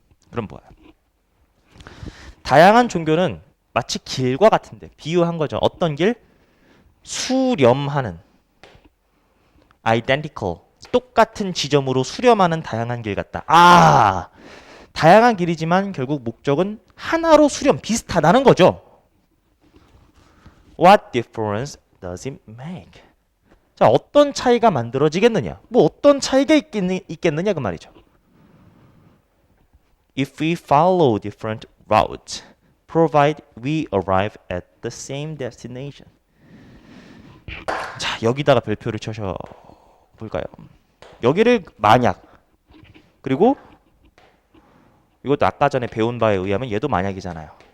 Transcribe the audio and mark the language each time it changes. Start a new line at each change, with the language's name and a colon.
Korean: 그럼 뭐야? 다양한 종교는 마치 길과 같은데 비유한 거죠. 어떤 길? 수렴하는 identical 똑같은 지점으로 수렴하는 다양한 길 같다. 다양한 길이지만 결국 목적은 하나로 수렴 비슷하다는 거죠.
English: What difference does it make?
Korean: 자, 어떤 차이가 만들어지겠느냐? 뭐 어떤 차이가 있겠느냐 그 말이죠.
English: If we follow different routes, provided we arrive at the same destination.
Korean: 자, 여기다가 별표를 쳐서 볼까요? 여기를 만약 그리고 이것도 아까 전에 배운 바에 의하면 얘도 만약이잖아요.